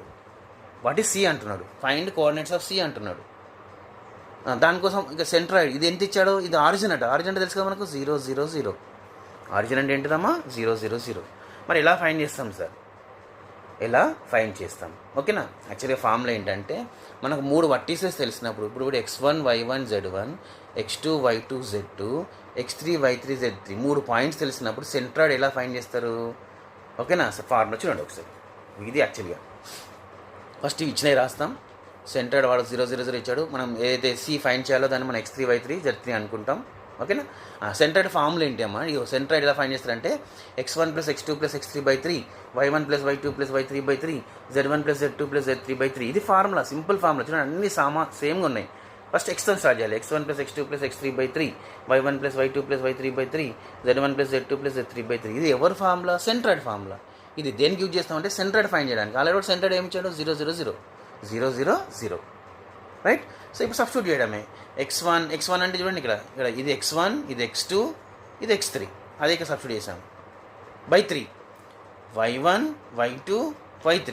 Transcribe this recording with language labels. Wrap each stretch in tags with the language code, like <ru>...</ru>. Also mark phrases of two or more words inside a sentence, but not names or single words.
<en>what is C</en> <te>అంటున్నాడు,</te> <en>find coordinates of C</en> <te>అంటున్నాడు. దానికోసం ఇక సెంట్రాయిడ్ ఇది ఎంత ఇచ్చాడో ఇది ఆరిజిన్ అట. ఆరిజిన్ అంటే తెలుసు కదా మనకు 0 0 0. ఆరిజిన్ అంటే ఏంటిదమ్మా 0 0 0. మరి ఎలా ఫైండ్ చేస్తాం సార్? ఎలా ఫైండ్ చేస్తాం? ఓకేనా. యాక్చువల్గా ఫార్ములా ఏంటంటే మనకు 3 వర్టీసెస్ తెలిసినప్పుడు ఇప్పుడు x1 y1 z1, x2 y2 z2, x3 y3 z3 3 పాయింట్స్ తెలిసినప్పుడు సెంట్రాయిడ్ ఎలా ఫైండ్ చేస్తారు? ఓకేనా. సార్ ఫార్ములా చూడండి ఒకసారి. ఇది యాక్చువల్గా ఫస్ట్ ఇచ్చినవి రాస్తాం. సెంట్రాయిడ్ వాడు 0 0 0 ఇచ్చాడు. మనం ఏదైతే సి ఫైండ్ చేయాలో దాన్ని మనం x3 y3 z3 అనుకుంటాం. ఓకేనా.</te> <en>centroid formula</en> <te>ఏంటి అమ్మా? ఈ సెంట్రాయిడ్ ఎలా ఫైండ్ చేస్తారంటే x1 + x2 + x3/3, y1 + y2 + y3/3, z1 + z2 + z3/3. ఇది ఫార్ములా,</te> <en>simple formula.</en> <te>చూడండి అన్ని సేమ్గా ఉన్నాయి. ఫస్ట్ x1 స్టార్ట్ చేయాలి. x1 + x2 + x3/3, y1 + y2 + y3/3, z1 + z2 + z3/3. ఇది ఎవరి ఫార్ములా?</te> <en>centroid formula.</en> <te>ఇది దేనికి యూజ్ చేస్తామంటే సెంట్రాయిడ్ ఫైండ్ చేయడానికి. ఆల్రెడీ సెంట్రాయిడ్ ఏమి ఇచ్చాడు? 0 0 0 0 0 0.</te> <en>Right. So</en> <te>ఇప్పుడు సబ్స్టిట్యూట్ చేయడమే. x1 అంటే చూడండి ఇక్కడ ఇది x1, ఇది x2, ఇది x3. అదే ఇక్కడ సబ్స్టిట్యూట్ చేసాం. /3 y1 y2 y3.</te>